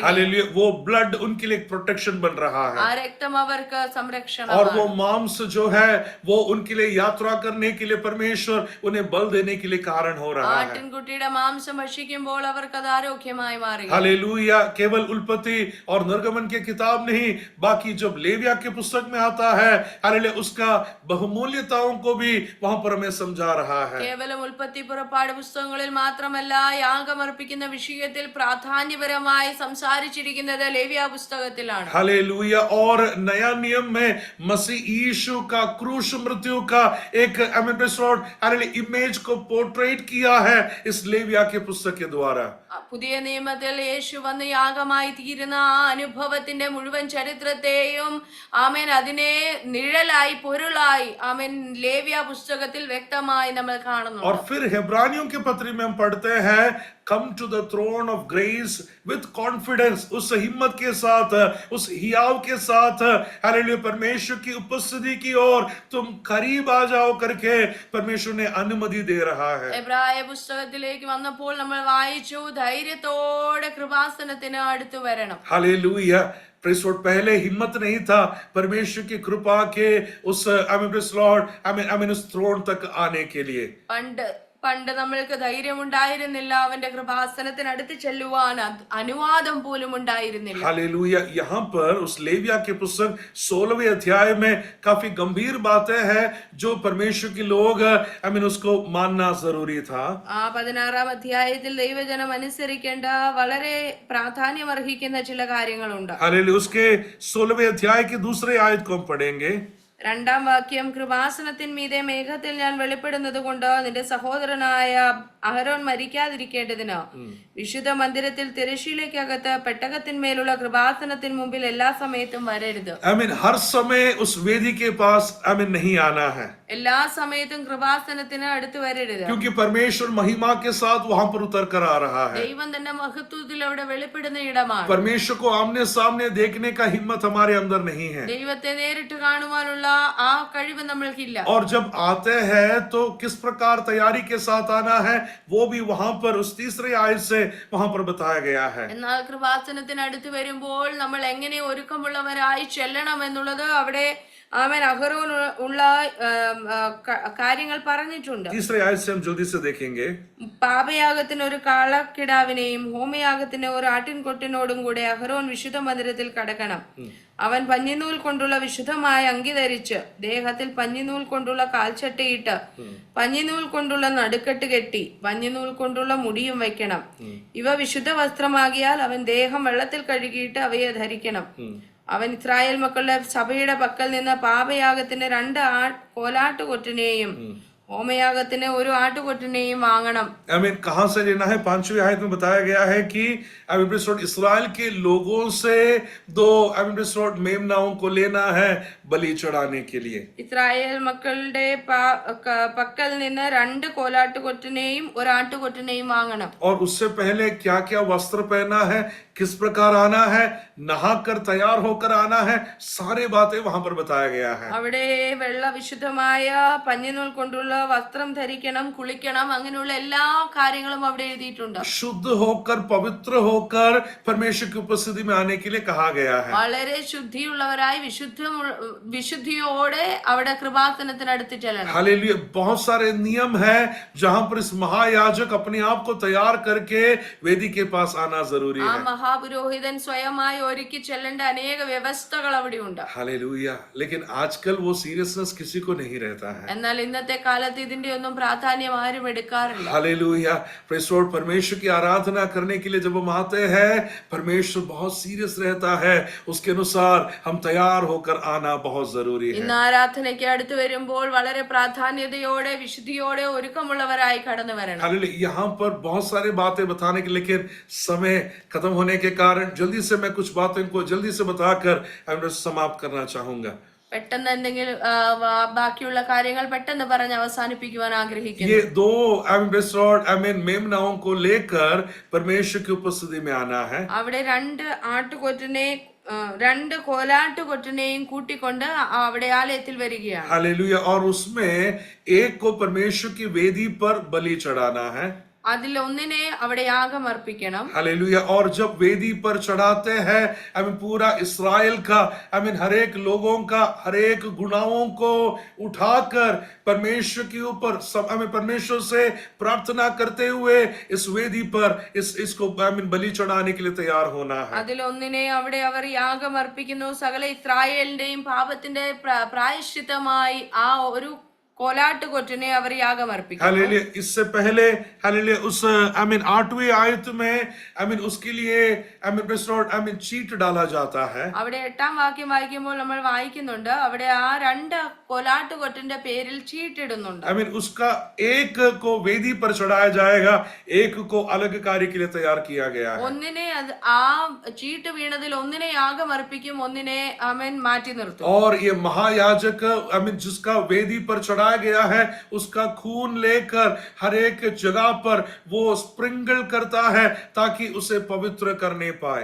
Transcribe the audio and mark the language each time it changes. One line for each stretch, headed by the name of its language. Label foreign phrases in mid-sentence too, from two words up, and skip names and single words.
Hindi: हालेलुया वो ब्लड उनके लिए प्रोटेक्शन बन रहा है.
Malayalam: ആ രക്തം അവർക്ക് സംരക്ഷണം.
Hindi: और वो मांस जो है वो उनके लिए यात्रा करने के लिए परमेश्वर उन्हें बल देने के लिए कारण हो रहा है.
Malayalam: ആട്ടിൻകുട്ടിയുടെ മാംസം ഭക്ഷിക്കുമ്പോൾ അവർക്ക് അത് ആരോഗ്യമായി മാറി.
Hindi: हालेलुया केवल उल्पत्ति और निर्गमन की किताब नहीं, बाकी जब लेविया के पुस्तक में आता है हालेलुया उसका बहुमूल्यताओं को भी वहां पर हमें समझा रहा है.
Malayalam: കേവലം ഉൽപ്പത്തി പുറപ്പാട് പുസ്തകങ്ങളിൽ മാത്രമല്ല യാഗമർപ്പിക്കുന്ന വിഷയത്തിൽ പ്രാധാന്യപരമായി സംസാരിച്ചിരിക്കുന്നത് ലേവ്യ പുസ്തകത്തിലാണ്.
Hindi: हालेलुया और नया नियम में मसीह यीशु का क्रूस मृत्यु का एक इमेज को पोर्ट्रेट किया है इस लेविया के पुस्तक के द्वारा.
Malayalam: പുതിയ നിയമത്തിൽ യേശു വന്ന് യാഗമായി തീരുന്ന ആ അനുഭവത്തിന്റെ മുഴുവൻ ചരിത്രത്തെയും ആമേൻ അതിനെ നിഴലായി പൊരുളായി ആമേൻ ലേവ്യ പുസ്തകത്തിൽ വ്യക്തമായി നമ്മൾ കാണുന്നു.
Hindi: और फिर हेब्रानियों के पत्र में हम पढ़ते हैं,
English: come to the throne of grace with confidence,
Hindi: उस हिम्मत के साथ, उस हियाव के साथ हालेलुया परमेश्वर की उपस्थिति की ओर तुम करीब आ जाओ करके परमेश्वर ने अनुमति दे रहा है.
Malayalam: എബ്രായ പുസ്തകത്തിലേക്ക് വന്നപ്പോൾ നമ്മൾ വായിച്ചു, ധൈര്യത്തോടെ കൃപാസനത്തിന് അടുത്ത് വരണം.
Hindi: हालेलुया
English: praise Lord.
Hindi: पहले हिम्मत नहीं था परमेश्वर की कृपा के उस
English: praise Lord
Hindi: उस थ्रोन तक आने के लिए.
Malayalam: പണ്ട് നമ്മൾക്ക് ധൈര്യമുണ്ടായിരുന്നില്ല, അവന്റെ കൃപാസനത്തിന് അടുത്ത് ചെല്ലുവാൻ അനുവാദം പോലും ഉണ്ടായിരുന്നില്ല.
Hindi: हालेलुया. यहाँ पर उस लेविया के पुस्तक 16वें अध्याय में काफी गंभीर बातें हैं जो परमेश्वर के लोग उसको मानना जरूरी था.
Malayalam: ആ 16-ാം അധ്യായത്തിൽ ദൈവജനം അനുസരിക്കേണ്ട വളരെ പ്രാധാന്യം അർഹിക്കുന്ന ചില കാര്യങ്ങളുണ്ട്.
Hindi: हालेलुया. उसके 16वें अध्याय की दूसरे आयत को हम पढ़ेंगे.
Malayalam: രണ്ടാം വാക്യം, കൃപാസനത്തിൻ മീതെ മേഘത്തിൽ ഞാൻ വെളിപ്പെടുന്നത് കൊണ്ട് നിന്റെ സഹോദരനായ അഹരോൻ മരിക്കാതിരിക്കേണ്ടതിന് വിശുദ്ധ മന്ദിരത്തിൽ തിരശ്ശീലയ്ക്കകത്ത് പെട്ടകത്തിന്മേലുള്ള കൃപാസനത്തിന് മുമ്പിൽ എല്ലാ സമയത്തും വരരുത്.
Hindi: हर समय उस वेदी के पास नहीं आना है,
Malayalam: എല്ലാ സമയത്തും കൃപാസനത്തിന് അടുത്ത് വരരുത്.
Hindi: क्योंकि परमेश्वर महिमा के साथ वहां पर उतर कर आ रहा है.
Malayalam: ദൈവം തന്റെ മഹത്വത്തിൽ അവിടെ വെളിപ്പെടുന്ന ഇടമാണ്.
Hindi: परमेश्वर को आमने सामने देखने का हिम्मत हमारे अंदर नहीं है.
Malayalam: ദൈവത്തെ നേരിട്ട് കാണുവാനുള്ള ആ കഴിവ് നമ്മൾക്കില്ല.
Hindi: और जब आते हैं तो किस प्रकार तैयारी के साथ आना है वो भी वहां पर उस तीसरे आयत से वहां पर बताया गया है.
Malayalam: എന്നാൽ കൃപാസനത്തിന് അടുത്ത് വരുമ്പോൾ നമ്മൾ എങ്ങനെ ഒരുക്കമുള്ളവരായി ചെല്ലണം എന്നുള്ളത് അവിടെ അഹരോൻ ഉള്ള കാര്യങ്ങൾ പറഞ്ഞിട്ടുണ്ട്.
Hindi: तीसरे आयत से हम जल्दी से देखेंगे.
Malayalam: പാപയാഗത്തിന് ഒരു കാളക്കിടാവിനെയും ഹോമയാഗത്തിന് ഒരു ആട്ടിൻകൊട്ടിനോടും കൂടെ അഹരോൻ വിശുദ്ധ മന്ദിരത്തിൽ കടക്കണം. അവൻ പഞ്ഞിനൂൽ കൊണ്ടുള്ള വിശുദ്ധമായ അങ്കി ധരിച്ച് ദേഹത്തിൽ പഞ്ഞിനൂൽ കൊണ്ടുള്ള കാൽച്ചട്ടയിട്ട് പഞ്ഞിനൂൽ കൊണ്ടുള്ള നടുക്കെട്ട് കെട്ടി പഞ്ഞിനൂൽ കൊണ്ടുള്ള മുടിയും വയ്ക്കണം. ഇവ വിശുദ്ധ വസ്ത്രമാകിയാൽ അവൻ ദേഹം വെള്ളത്തിൽ കഴുകിയിട്ട് അവയെ ധരിക്കണം. അവൻ ഇസ്രായേൽ മക്കളുടെ സഭയുടെ പക്കൽ നിന്ന് പാപയാഗത്തിന് 2 കോലാട്ടുകൊറ്റനെയും ഹോമയാഗത്തിന് ഒരു ആട്ടുകൊറ്റനെയും വാങ്ങണം.
Hindi: कहां से लेना है? 5वीं आयत में बताया गया है कि इस्राएल के लोगों से 2 मेमनाओं को लेना है बलि चढ़ाने के लिए.
Malayalam: ഇസ്രായേൽ മക്കളുടെ പക്കൽ നിന്ന് 2 കോലാട്ടുകൊറ്റനെയും ഒരു ആട്ടുകൊറ്റനെയും വാങ്ങണം.
Hindi: और उससे पहले क्या क्या वस्त्र पहना है, किस प्रकार आना है, नहाकर तैयार होकर आना है, सारे बातें वहां पर बताया गया है.
Malayalam: അവിടെ വെള്ള വിശുദ്ധമായ പഞ്ഞിനൂൽ കൊണ്ടുള്ള വസ്ത്രം ധരിക്കണം, കുളിക്കണം, അങ്ങനെയുള്ള എല്ലാ കാര്യങ്ങളും അവിടെ എഴുതിയിട്ടുണ്ട്.
Hindi: शुद्ध होकर पवित्र होकर परमेश्वर की उपस्थिति में आने के लिए कहा गया है.
Malayalam: വളരെ ശുദ്ധിയുള്ളവരായി വിശുദ്ധിയോടെ അവിടെ കൃപാസനത്തിനടുത്ത് ചെല്ലണം.
Hindi: हालेलुया. बहुत सारे नियम है जहां पर इस महायाजक अपने आप को तैयार करके वेदी के पास आना जरूरी ആ है.
Malayalam: മഹാപുരോഹിതൻ സ്വയമായി ഒരുക്കി ചെല്ലേണ്ട അനേക വ്യവസ്ഥകൾ അവിടെ ഉണ്ട്.
Hindi: हालेलुया. लेकिन आजकल वो सीरियसनेस किसी को नहीं रहता है.
Malayalam: എന്നാൽ ഇന്നത്തെ കാലത്ത് ഇതിന്റെ ഒന്നും പ്രാധാന്യം ആരും എടുക്കാറില്ല.
Hindi: हालेलुया.
English: praise Lord.
Hindi: परमेश्वर की आराधना करने के लिए जब हम आते हैं परमेश्वर बहुत सीरियस रहता है, उसके अनुसार हम तैयार होकर आना बहुत जरूरी है.
Malayalam: ഇന്ന് ആരാധനയ്ക്ക് അടുത്ത് വരുമ്പോൾ വളരെ പ്രാധാന്യതയോടെ വിശുദ്ധിയോടെ ഒരുക്കമുള്ളവരായി കടന്നു വരണം.
Hindi: हालेलुया. यहाँ पर बहुत सारी बातें बताने के, लेकिन समय खत्म होने के कारण जल्दी से मैं कुछ बातें को जल्दी से बताकर समाप्त करना चाहूंगा.
Malayalam: പെട്ടെന്ന് എന്തെങ്കിലും ബാക്കിയുള്ള കാര്യങ്ങൾ പെട്ടെന്ന് പറഞ്ഞ് അവസാനിപ്പിക്കുവാൻ ആഗ്രഹിക്കുന്നു.
Hindi: ये 2 मेमनाओं को लेकर परमेश्वर की उपस्थिति में आना है.
Malayalam: അവിടെ 2 കോലാട്ടുകൊറ്റനെയും കൂട്ടിക്കൊണ്ട് അവിടെ ആലയത്തിൽ വരികയാണ്.
Hindi: हालेलुया. और उसमें एक को परमेश्वर की वेदी पर बलि चढ़ाना है.
Malayalam: അതിൽ ഒന്നിനെ അവിടെ യാഗം അർപ്പിക്കണം.
Hindi: हालेलुया. और जब वेदी पर चढ़ाते हैं पूरा इस्राएल का हर एक लोगों का हर एक गुनाहों को उठाकर परमेश्वर के ऊपर परमेश्वर से प्रार्थना करते हुए इस वेदी पर इसको बलि चढ़ाने के लिए तैयार होना है.
Malayalam: അതിൽ ഒന്നിനെ അവിടെ അവർ യാഗം അർപ്പിക്കുന്നു. സകല ഇസ്രായേലിന്റെയും പാപത്തിന്റെ പ്രായശ്ചിത്തമായി ആ ഒരു കോലാട്ടുകൊറ്റനെ അവർ യാഗം അർപ്പിക്കുന്നു.
Hindi: हालेलुया. इससे पहले हालेलुया उस 8वीं आयत में उसके लिए चीट डाला जाता है.
Malayalam: അവിടെ 8ാം വാക്യം വായിക്കുമ്പോൾ നമ്മൾ വായിക്കുന്നുണ്ട് അവിടെ ആ 2 കോലാട്ടുകൊറ്റന്റെ പേരിൽ ചീട്ടിടുന്നുണ്ട്.
Hindi: उसका एक को वेदी पर चढ़ाया जाएगा, एक को अलग कार्य के लिए तैयार किया गया है.
Malayalam: ഒന്നിനെ ആ ചീട്ട് വീണതിൽ ഒന്നിനെ യാഗം അർപ്പിക്കും, ഒന്നിനെ മാറ്റി നിർത്തും.
Hindi: और ये महायाजक जिसका वेदी पर चढ़ाया गया है उसका खून लेकर हर एक जगह पर वो स्प्रिंकल करता है ताकि उसे पवित्र करने पाए.